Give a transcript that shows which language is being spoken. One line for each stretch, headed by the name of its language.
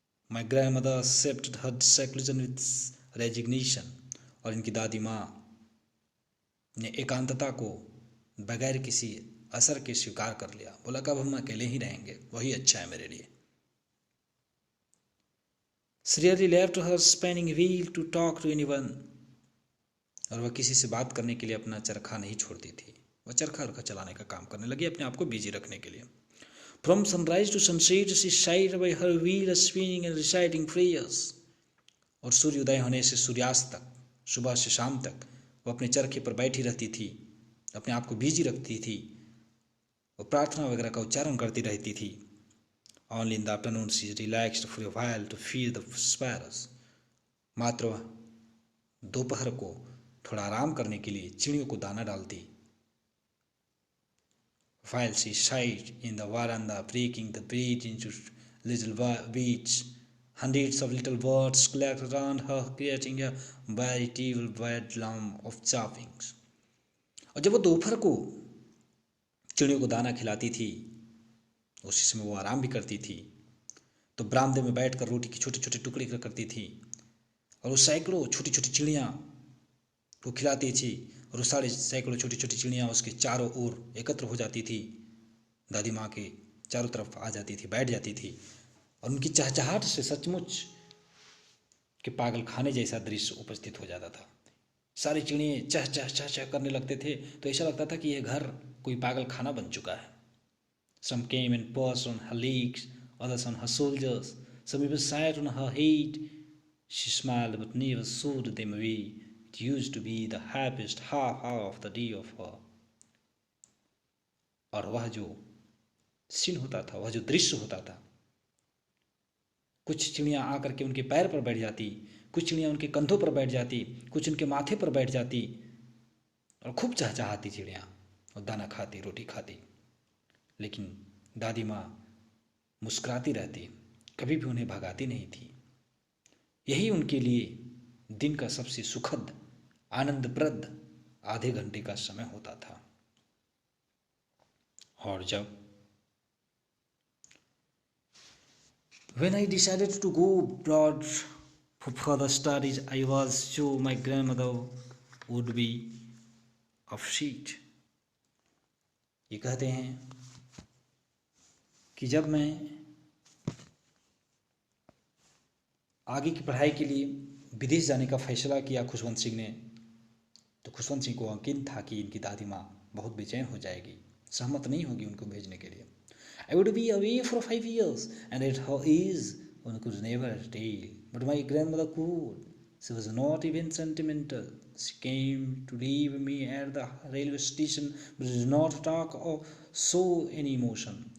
English: My grandmother accepted her secularism with resignation.
Hindi: और इनकी दादी माँ ने एकांतता को बगैर किसी असर के स्वीकार कर लिया, बोला कब हम अकेले ही रहेंगे, वही अच्छा है मेरे लिए।
English: She left her spinning wheel to talk to anyone।
Hindi: और वह किसी से बात करने के लिए अपना चरखा नहीं छोड़ती थी, वह चरखा चलाने का काम करने लगी अपने आप को बिजी रखने के लिए।
English: From sunrise to sunset she sat by her wheel spinning and reciting prayers।
Hindi: और सूर्योदय होने से सूर्यास्त तक, सुबह से शाम तक वो अपने चरखे पर बैठी रहती थी, अपने आप को बिजी रखती थी, वो प्रार्थना वगैरह का उच्चारण करती रहती थी।
English: Only in the afternoon she relaxed for a while to feed the sparrows।
Hindi: मात्र वह दोपहर को थोड़ा आराम करने के लिए चिड़ियों को दाना डालती।
English: While she sat in the veranda breaking the bread into little beads, hundreds of little birds collected around her creating a veritable bedlam of choppings।
Hindi: और जब वो दोपहर को चिड़ियों को दाना खिलाती थी, उसी समय वो आराम भी करती थी, तो बरामदे में बैठकर रोटी की छोटे छोटे टुकड़े करती थी और वो सैकड़ों छोटी छोटी चिड़ियाँ को खिलाती थी और वो सैकड़ों छोटी छोटी चिड़ियाँ उसके चारों ओर एकत्र हो जाती थी, दादी माँ के चारों तरफ आ जाती थी, बैठ जाती थी और उनकी चहचहाहट से सचमुच के पागल खाने जैसा दृश्य उपस्थित हो जाता था। सारी चिड़ियाँ चह चह चह चह करने लगते थे तो ऐसा लगता था कि यह घर कोई पागल खाना बन चुका है।
English: Some came and perched on her legs, others on her shoulders, some even sat on her head. She smiled but never showed them away. It used to be the happiest half hour of the day of her।
Hindi: और वह जो scene होता था, वह जो दृश्य होता था, कुछ चिड़ियाँ आकर के उनके पैर पर बैठ जाती, कुछ चिड़ियाँ उनके कंधों पर बैठ जाती, कुछ उनके माथे पर बैठ जाती और खूब चहचहाती चिड़ियाँ और दाना खाती, रोटी खाती। लेकिन दादी माँ मुस्कुराती रहती, कभी भी उन्हें भगाती नहीं थी। यही उनके लिए दिन का सबसे सुखद आनंदप्रद आधे घंटे का समय होता था। और जब
English: When I decided to go abroad for further studies, I was sure my grandmother would be upset।
Hindi: ये कहते हैं कि जब मैं आगे की पढ़ाई के लिए विदेश जाने का फैसला किया खुशवंत सिंह ने, तो खुशवंत सिंह को यकीन था कि इनकी दादी माँ बहुत बेचैन हो जाएगी, सहमत नहीं होगी उनको भेजने के लिए।
English: I would be away for 5 years and at her age one could never tell, but my grandmother could। She was not even sentimental। She came to leave me at the railway station but did not talk or show any emotion।